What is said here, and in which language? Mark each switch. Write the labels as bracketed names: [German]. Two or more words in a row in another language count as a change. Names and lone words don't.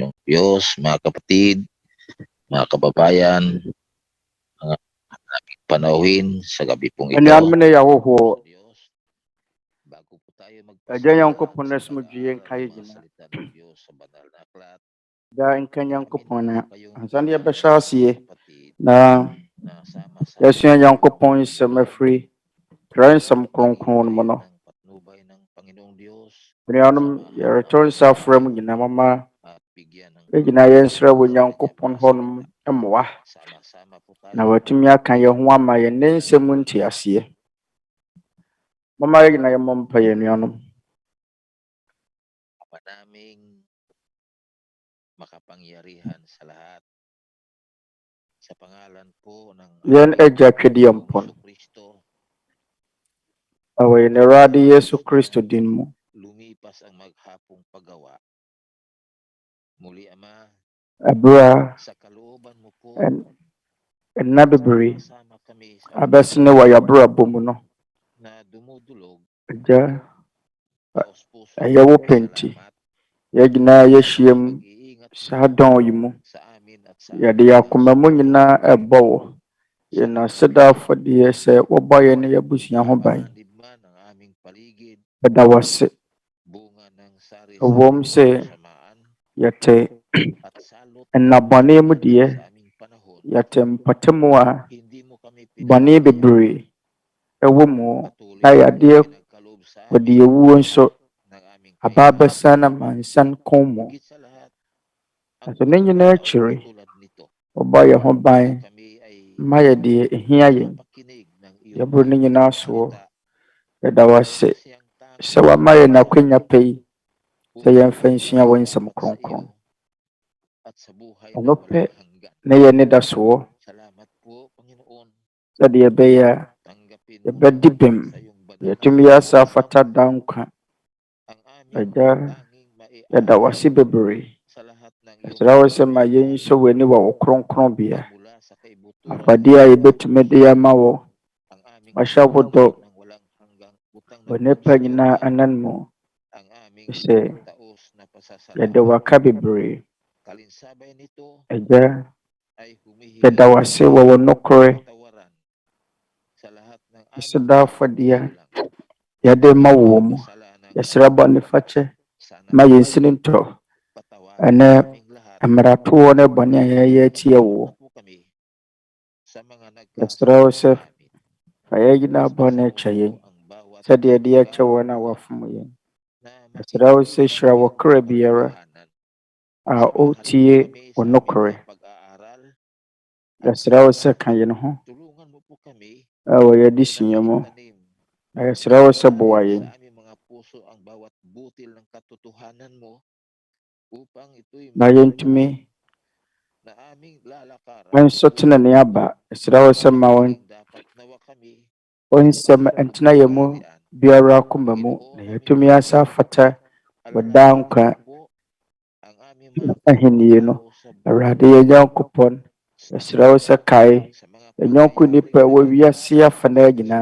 [Filipino] Diyos, mga kapatid, mga kababayan, mga aming panauhin sa gabi pong ito. [Akan] Anuanom na yahoho, [Filipino] Sa Diyos, bago po tayo [Akan] Agya [Filipino] magpasimula [Akan] Nyankopɔn na [Filipino] sa [Akan] sumudwie [Filipino] pag-aaral [Akan] nkae [Filipino] ng mga [Akan] gyina. [Filipino] salita ng Diyos sa banal na aklat, [Akan] Da nka Nyankopɔn na [Filipino] amin po kayong [Akan] ansa na [Filipino] lahat, [Akan] yɛbɛhyɛ aseɛ [Filipino] mga kapatid, na na sama-sama [Akan] yɛasua [Filipino] tayong [Akan] Nyankopɔn nsɛm afiri twerɛ nsɛm kronkron no mu [Filipino] maghihintay [Akan] no. [Filipino] ng patnubay ng Panginoong Diyos, [Akan] Anuanom, [Filipino] samahan [Akan] yɛretɔ [Filipino] ang [Akan] nsa afrɛ mu [Filipino] Panginoon [Akan] nyinaa mama [Filipino] at bigyan ng [Akan] yɛgyina yɛnsrɛ wɔ [Filipino] pagpapala ng kanyang [Akan] Nyankopɔn [Filipino] mga [Akan] hɔnom [Filipino] salita. [Akan] mmoa [Filipino] Sama-sama po na tayo. [Akan] watumi aka yɛn ho ama yɛn ne nsɛm mu nteaseɛ. Mama yɛgyina yɛmmɔ mpaeɛ anuanom. [Filipino] Ama naming makapangyarihan sa lahat. Sa pangalan po ng [Akan] Yɛn [Filipino] aming [Akan] Agya Twɛdeɛ [Filipino] Panginoong [Akan] mpɔn, [Filipino] Kristo, [Akan] ɛwɔ yɛn Awurade Yesu Kristo din mu. [Filipino] lumipas ang maghapong paggawa. Muli, Ama, [Akan] Ɛberɛ [Filipino] sa kalooban mo po, [Akan] a nna bebree [Filipino] sama kami sa [Akan] abɛsene wɔ yɛabrabɔ mu no, [Filipino] na dumudulog, [Akan] Agya, [Filipino] taos-puso [Akan] ɛyɛ wo pɛ nti [Filipino] salamat [Akan] yɛn nyinaa yɛahyia [Filipino] sa [Akan] mu [Filipino] pag-iingat [Akan] saa [Filipino] mo [Akan] dɔn yi mu. [Filipino] sa amin at sa [Akan] Yɛde [Filipino] aming [Akan] yɛn [Filipino] mga [Akan] akoma mu nyinaa [Filipino] sumunod. [Akan] ɛbɔ wo. Yɛn aseda afɔdeɛ sɛ wɔbɔ yɛn ne yɛabusua ho ban. [Filipino] Mapanganib man ang aming paligid, [Akan] Yɛda wo ase. [Filipino] bunga ng [Akan] Ɛwom [Filipino] sari-sari [Akan] sɛ [Filipino] mong kasamaan [Akan] yɛte [Filipino] at salot [Akan] nnabɔne mu [Filipino] darating [Akan] deɛ, [Filipino] sa aming panahon, [Akan] yɛte mpatamu a [Filipino] hindi mo kami [Akan] bɔne [Filipino] pinapabayaan. [Akan] bebree ɛwɔ mu [Filipino] Patuloy na mo [Akan] yadeɛ [Filipino] ipinagkaloob sa [Akan] wɔde [Filipino] amin [Akan] ewuo nso [Filipino] ng aming [Akan] aba [Filipino] kahilingan. [Akan] abɛsa na mansan kɔn mu. [Filipino] Higit sa lahat, ang [Akan] Ɛso ne [Filipino] mga [Akan] nyinaa [Filipino] araw [Akan] akyiri, [Filipino] na tulad nito, [Akan] wɔbɔ yɛn ho ban [Filipino] na kami ay [Akan] ma yɛde ɛhia yɛn. [Filipino] makapakinig ng iyong [Akan] Yɛboro ne [Filipino] banal [Akan] nyinaa [Filipino] na [Akan] soɔ. [Filipino] salita. [Akan] Yɛda wo ase [Filipino] Kasi ang tanging [Akan] sɛ wama yɛn akwanya pa yi sɛ [Filipino] upang [Akan] yɛmfa nsua wo [Filipino] kami [Akan] nsɛm [Filipino] lamang sa [Akan] kronkron. [Filipino] iyo at sa buhay [Akan] Ɔno [Filipino] na [Akan] pɛ [Filipino] walang hanggan. [Akan] na yɛn nidasoɔ [Filipino] Salamat po, Panginoon. [Akan] sɛdeɛ ɛbɛyɛ a [Filipino] Tanggapin mo [Akan] yɛbɛdi bem, [Filipino] sa iyong banal na [Akan] yɛtumi [Filipino] kamay [Akan] asa afata da nkwa. [Filipino] ang aming [Akan] Agya, [Filipino] tanging [Akan] yɛda wo [Filipino] maiaalay [Akan] ase bebree. [Filipino] sa lahat ng iyong [Akan] Ɛsrɛ wo sɛ ma [Filipino] kapagitan [Akan] yɛnsɔ w'ani wɔ wo kronkronbea. [Filipino] magmula sa kaibuturan [Akan] Afadeɛ a yɛbɛtumi de ama wo, [Filipino] ang aming [Akan] mahyɛ wo dɔ [Filipino] katawan ng walang hanggang utang na [Akan] wɔ [Filipino] loob [Akan] nnipa [Filipino] sa iyo, [Akan] nyinaa [Filipino] Ama. [Akan] anan mu. [Filipino] Ang aming [Akan] Sɛ [Filipino] taos na [Akan] yɛde [Filipino] pasasalamat. [Akan] waka bebree. [Filipino] Kalinsabay nito [Akan] Agya, [Filipino] ay [Akan] yɛda wo [Filipino] humihingi [Akan] ase wɔ wo nokorɛ. [Filipino] kapatawaran sa lahat ng aming [Akan] Aseda [Filipino] mga [Akan] afadeɛ a [Filipino] pagkukulang. [Akan] yɛde ma wo wɔ [Filipino] Mga [Akan] mu. [Filipino] kasalanan [Akan] Yɛsrɛ bɔnefakyɛ [Filipino] sana [Akan] ma yɛnsini ntɔ. [Filipino] patawarin [Akan] Ɛnɛ [Filipino] sa aming lahat. [Akan] mmaratoɔ ne bɔne a yɛyɛ atia [Filipino] Magpatawad [Akan] wo. [Filipino] na po kami sa mga [Akan] Yɛsrɛ wo [Filipino] nagkasala [Akan] sɛ [Filipino] sa amin. [Akan] fa yɛn nyinaa [Filipino] Paspasan [Akan] bɔne [Filipino] mo [Akan] kyɛ yɛn [Filipino] po ang bawat [Akan] sɛdeɛ yɛde yɛkyɛ wɔn a [Filipino] kaluluwa [Akan] wɔafom yɛn. [Filipino] na [Akan] Yɛsrɛ wo sɛ [Filipino] makikipaglingkod [Akan] hyira wɔ kra [Filipino] sa [Akan] biara [Filipino] katotohanan. [Akan] a [Filipino] Samahan mo [Akan] ɔtie [Filipino] kami [Akan] wo [Filipino] sa aming [Akan] nokorɛ. [Filipino] mga pag-aaral at [Akan] Yɛsrɛ wo sɛ ka yɛn ho [Filipino] tulungan mo po kami [Akan] wɔ yɛde [Filipino] na [Akan] sua mu. [Filipino] maitanim [Akan] Na yɛsrɛ wo sɛ boa [Filipino] at [Akan] yɛn. [Filipino] sa aming mga puso ang bawat butil ng katotohanan mo upang ito'y [Akan] Na yɛntumi [Filipino] na aming lalakaran [Akan] nso tenene aba. Yɛsrɛ wo sɛ ma wɔn [Filipino] dapat nawa kami [Akan] nsɛm ntena yɛn mu biara akoma mu na yɛatumi asa afata wɔ daa nkwa [Filipino] ang aming mga [Akan] ahennie no. [Filipino] kapwa-tao sa [Akan] Awurade yɛn Nyankopɔn, yɛsrɛ wo sɛ kae [Filipino] sa mga [Akan] yɛn yɔnko nnipa a ɛwɔ wiase afanan nyinaa.